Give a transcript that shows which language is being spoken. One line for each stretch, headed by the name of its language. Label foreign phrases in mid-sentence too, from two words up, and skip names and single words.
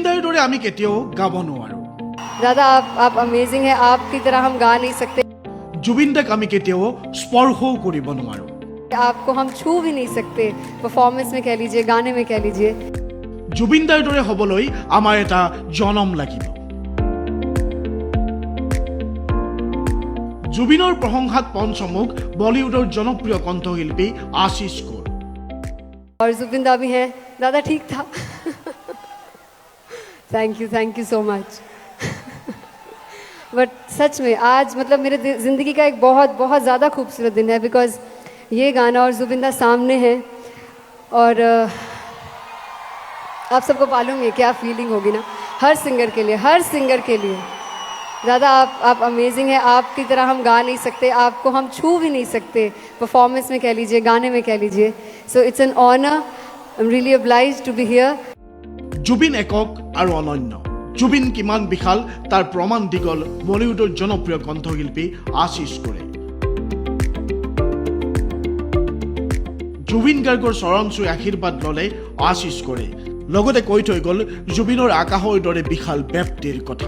Assamese: দৰে আমি কেতিয়াও গাব নোৱাৰো।
Hindi: दादा आप अमेजिंग है, आपकी तरह हम गा नहीं सकते।
Assamese: জুবিন দাক আমি কেতিয়াও স্পৰ্শও কৰিব নোৱাৰো।
Hindi: आपको हम छू भी नहीं सकते, परफॉर्मेंस में कह लीजिए, गाने में कह लीजिए।
Assamese: জুবিন দাৰ দৰে হ'বলৈ আমাৰ এটা জনম লাগিব। জুবিনৰ প্ৰশংসাত পঞ্চমুখ বলিউডৰ জনপ্ৰিয় কণ্ঠশিল্পী আশিস কৌৰ।
Hindi: और जुबिंदा भी हैं। दादा ठीक था।
English: thank you so much.
Hindi: बट सच में आज मतलब मेरे ज़िंदगी का एक बहुत बहुत ज़्यादा खूबसूरत दिन है, बिकॉज ये गाना और जुबिंदा सामने है। और आप सबको मालूम है क्या फीलिंग होगी ना, हर सिंगर के लिए। दादा आप अमेजिंग है, आपकी तरह हम गा नहीं सकते, आपको हम छू भी नहीं सकते, परफॉर्मेंस में कह लीजिए, गाने में कह लीजिए।
English: so it's an honour, I am really obliged to be here.
Assamese: জুবিন একক আৰু অনন্য। জুবিন কিমান বিশাল তাৰ প্ৰমাণ দীঘল বলিউডৰ জনপ্ৰিয় কণ্ঠশিল্পী আশিস কৌৰে। জুবিন গাৰ্গৰ চৰণ চুই আশীৰ্বাদ ল'লে আশিস কৌৰে। লগতে কৈ থৈ গ'ল জুবিনৰ আকাশৰ দৰে বিশাল ব্যক্তিৰ কথা।